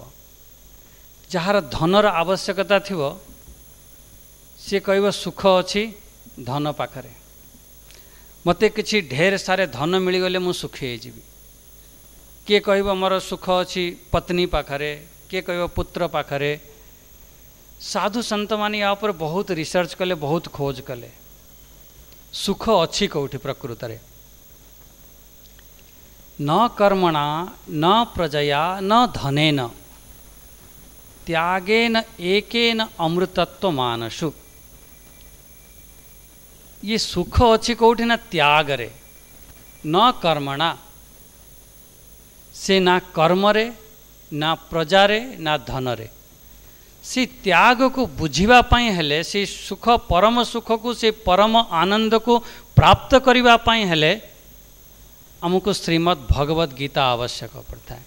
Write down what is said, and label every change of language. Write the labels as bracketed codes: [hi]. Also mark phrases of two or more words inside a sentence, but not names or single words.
[or] ଯାହାର ଧନର ଆବଶ୍ୟକତା ଥିବ ସେ କହିବ ସୁଖ ଅଛି ଧନ ପାଖରେ, ମତେ କିଛି [hi] ढेर सारे [or] ଧନ ମିଳିଗଲେ ମୁଁ ସୁଖୀ ହୋଇଯିବି। କିଏ କହିବ ମୋର ସୁଖ ଅଛି ପତ୍ନୀ ପାଖରେ, କିଏ କହିବ ପୁତ୍ର ପାଖରେ। ସାଧୁ ସନ୍ଥ ମାନେ ୟା ପର ବହୁତ ରିସର୍ଚ୍ଚ କଲେ, ବହୁତ ଖୋଜ କଲେ, ସୁଖ ଅଛି କେଉଁଠି ପ୍ରକୃତ ରେ। [sa] न कर्मणा न प्रजया न धनेन त्यागेन एकेन अमृतत्व मानसु। [or] ଏ ସୁଖ ଅଛି କେଉଁଠି ନା ତ୍ୟାଗ ରେ, [sa] न कर्मणा, [or] , ସେ ନା କର୍ମ ରେ, ନା ପ୍ରଜା ରେ, ନା ଧନ ରେ। ସେ ତ୍ୟାଗ କୁ ବୁଝିବା ପାଇଁ ହେଲେ, ସେ ସୁଖ ପରମ ସୁଖ କୁ, ସେ ପରମ ଆନନ୍ଦ କୁ ପ୍ରାପ୍ତ କରିବା ପାଇଁ ହେଲେ [hi] हमको श्रीमद् भगवद गीता आवश्यक पड़ता है।